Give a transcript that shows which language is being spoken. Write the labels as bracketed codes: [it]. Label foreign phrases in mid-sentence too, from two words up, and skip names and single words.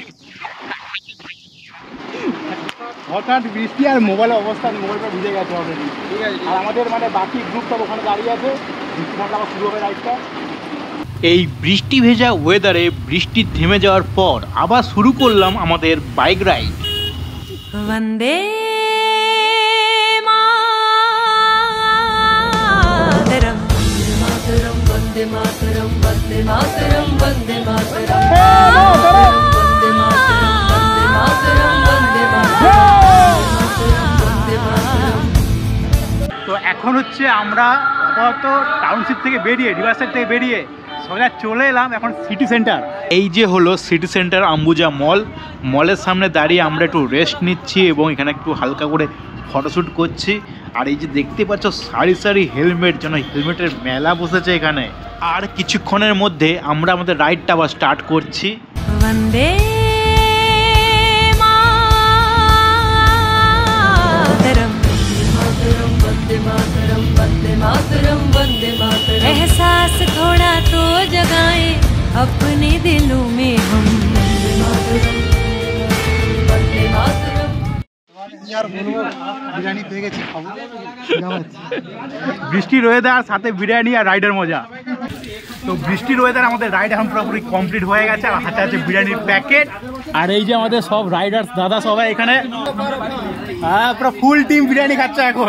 [bn] হঠাৎ বৃষ্টি আর মোবাইলের অবস্থা, মোবাইলটা ভিজে গেছে অলরেডি। ঠিক আছে, আর আমাদের মানে বাকি গ্রুপ সব ওখানে দাঁড়িয়ে আছে, আবার শুরু হবে রাইডটা। এই বৃষ্টি ভেজা ওয়েদারে বৃষ্টি থেমে যাওয়ার পর আবার শুরু করলাম আমাদের বাইক রাইড। [sa] वन्दे मातरम् मातरम् वन्दे मातरम् वन्दे मातरम् वन्दे मातरम् वन्दे मातरम् वन्दे मातरम् वन्दे मातरम्। [bn] তো এখন হচ্ছে আমরা আপাতত টাউনশিপ থেকে বেরিয়ে, [en] river side [bn] থেকে বেরিয়ে সোজা চলে এলাম এখন সিটি সেন্টার। এই যে হলো সিটি সেন্টার আম্বুজা মল। মলের সামনে দাঁড়িয়ে আমরা একটু রেস্ট নিচ্ছি এবং এখানে একটু হালকা করে ফটোশ্যুট করছি। আর এই যে দেখতে পাচ্ছ সারি সারি হেলমেট, যেন হেলমেটের মেলা বসেছে এখানে। আর কিছুক্ষণের মধ্যে আমরা আমাদের রাইডটা আবার স্টার্ট করছি। [sa] वन्दे मातरम् मातरम् वन्दे मातरम् वन्दे मातरम् वन्दे मातरम्। [hi] एहसास थोड़ा तो जगाए अपने दिलों में हम। [sa] वन्दे मातरम् वन्दे मातरम्। [bn] বিরিয়ানি পেয়ে গেছি, খাবো। বৃষ্টির ওয়েদার, সাথে বিরিয়ানি আর রাইডের মজা। তো বৃষ্টির ওয়েদার আমাদের রাইড এখন পুরোপুরি কমপ্লিট হয়ে গেছে, আর হাতে আছে বিরিয়ানির প্যাকেট। আর এই যে আমাদের সব রাইডার্স দাদা সবাই এখানে, হ্যাঁ পুরো [en] full team [bn] বিরিয়ানি খাচ্ছে এখন।